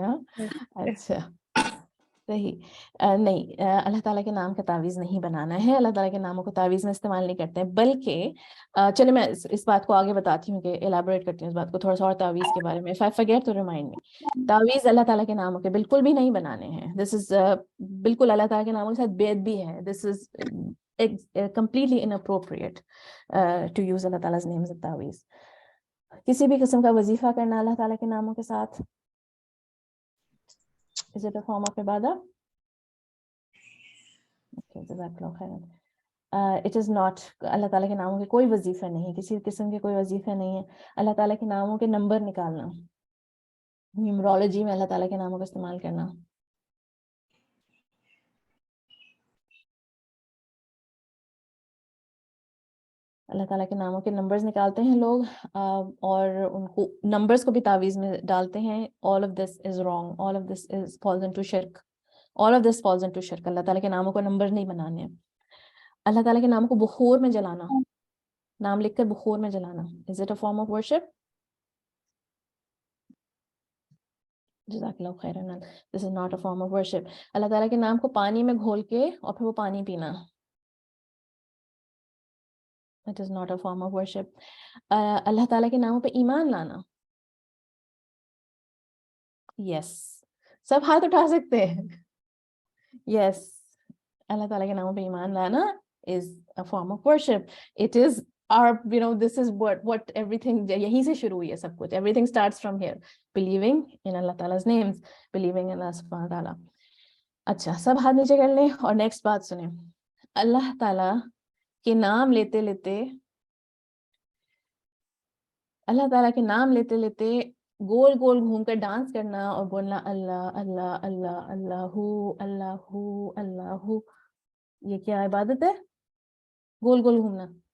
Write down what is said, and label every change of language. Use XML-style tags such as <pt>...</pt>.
<ur>ہاں اچھا صحیح. نہیں, اللہ تعالیٰ کے نام کا تعویذ نہیں بنانا ہے. اللہ تعالیٰ کے ناموں کو تعویذ میں استعمال نہیں کرتے ہیں, بلکہ چلے میں اس بات کو آگے بتاتی ہوں, کہ ایلیبوریٹ کرتی ہوں اس بات کو تھوڑا سا اور تعویذ کے بارے میں.</ur> <en>if I forget to remind me,</en> <ur>تعویذ اللہ تعالیٰ کے ناموں کے بالکل بھی نہیں بنانے ہیں.</ur> <en>this is</en> <ur>بالکل اللہ تعالیٰ کے ناموں کے ساتھ بے ادبی ہے.</ur> <en>This is completely inappropriate to use اللہ تعالیٰ's names as تعویذ.</en> <ur>کسی بھی قسم کا وظیفہ کرنا اللہ تعالیٰ کے ناموں کے ساتھ,</ur> <en>is it a form of</en> <ur>عبادت؟ Okay,</ur> <ar>جزاک اللہ خیرا.</ar> <en>it is not,</en> <ur>اللہ تعالیٰ کے ناموں کے کوئی وظیفہ نہیں, کسی قسم کے کوئی وظیفہ نہیں ہے اللہ تعالیٰ کے ناموں کے نمبر نکالنا, نیومرولوجی میں اللہ تعالیٰ کے ناموں کا استعمال کرنا. اللہ تعالیٰ کے ناموں کے نمبرز نکالتے ہیں لوگ, اور ان کو نمبرز کو بھی تعویذ میں ڈالتے ہیں.</ur> <en>all of this is wrong, all of this is falls into shirk, all of this falls into shirk.</en> <ur>اللہ تعالیٰ کے ناموں کو نمبر نہیں بنانے ہیں. اللہ تعالیٰ کے ناموں کو بخور میں جلانا, نام لکھ کر بخور میں جلانا,</ur> <en>is it a form of worship?</en> <ar>جزاک اللہ خیرن.</ar> <en>this is not a form of worship.</en> <ur>اللہ تعالیٰ کے نام کو پانی میں گھول کے اور پھر وہ پانی پینا,</ur> <en>it is not a form of worship.</en> <ur>اللہ تعالیٰ کے ناموں پہ ایمان لانا, yes, سب ہاتھ اٹھا سکتے ہیں, yes, اللہ تعالیٰ کے ناموں پہ ایمان لانا</ur> <en>is a form of worship. It is our, this is what everything,</en> <ur>یہیں سے شروع ہوئی ہے سب کچھ.</ur> <en>Everything starts from here, believing in Allah Ta'ala's names, believing in Allah Subhanahu wa Ta'ala.</en> <ur>اچھا, سب ہاتھ نیچے کر لیں اور نیکسٹ بات سنیں. اللہ تعالیٰ کے نام لیتے لیتے, اللہ تعالیٰ کے نام لیتے لیتے گول گول گھوم کر ڈانس کرنا اور بولنا اللہ اللہ اللہ اللہ اللہ اللہ, یہ کیا عبادت ہے؟ گول گول گھومنا.</ur>